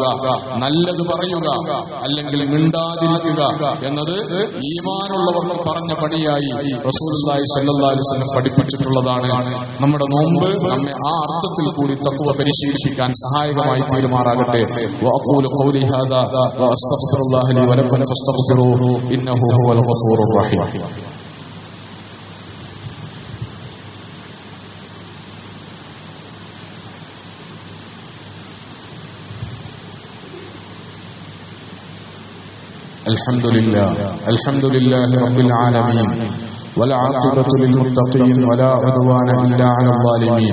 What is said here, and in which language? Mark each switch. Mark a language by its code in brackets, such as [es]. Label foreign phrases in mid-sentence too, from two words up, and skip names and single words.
[ml] നല്ലത് പറയുക, അല്ലെങ്കിൽ മിണ്ടാതിരിക്കുക എന്നത് ഈമാനുള്ളവർക്ക് പറഞ്ഞ പണിയായി [ar] رسول الله صلى الله عليه وسلم [ml] പഠിപ്പിച്ചിട്ടുള്ളതാണ്. നമ്മുടെ നോമ്പ് നമ്മെ ആ അർത്ഥത്തിൽ കൂടി തഖ്വ പരിശീലിപ്പിക്കാൻ സഹായകമായി തീരുമാറാകട്ടെ. [ar] وأقول قولي هذا وأستغفر الله لي ولكم فاستغفروه إنه هو الغفور الرحيم. الحمد لله رب العالمين والعاقبة للمتقين ولا عدوان إلا على الظالمين.